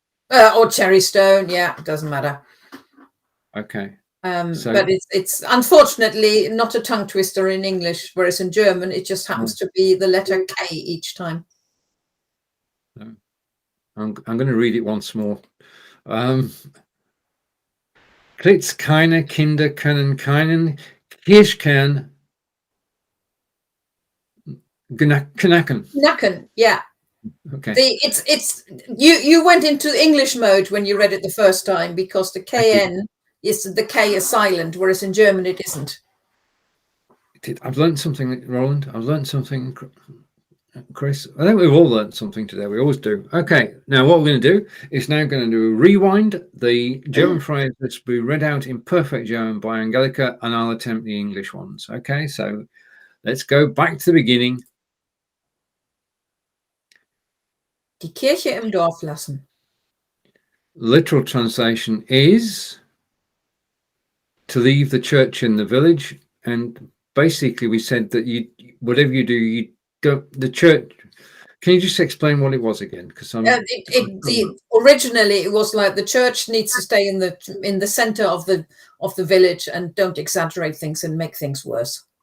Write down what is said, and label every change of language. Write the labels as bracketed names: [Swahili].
[English] Or cherry stone. Yeah, it doesn't matter. Okay. But it's unfortunately not a tongue twister in English, whereas in German it just happens to be the letter K each time. I'm going to read it once more. [German] Klitz keine Kinder können keinen Kirschkern knacken. [English] Knacken, yeah. Okay. It's you went into English mode when you read it the first time, because the KN is the K is silent, whereas in German it isn't. I've learned something, Roland. I've learned something, Chris. I think we've all learned something today. We always do. Okay. Now what we're going to do is now going to do a rewind. The German phrase that's be read out in perfect German by Angelika, and I'll attempt the English ones. Okay. So let's go back to the beginning. [German] Die Kirche im Dorf lassen. [English] Literal translation is to leave the church in the village. And basically we said that whatever you do, you don't, the church. Can you just explain what it was again? Because originally it was like the church needs to stay in the center of the village, and don't exaggerate things and make things worse.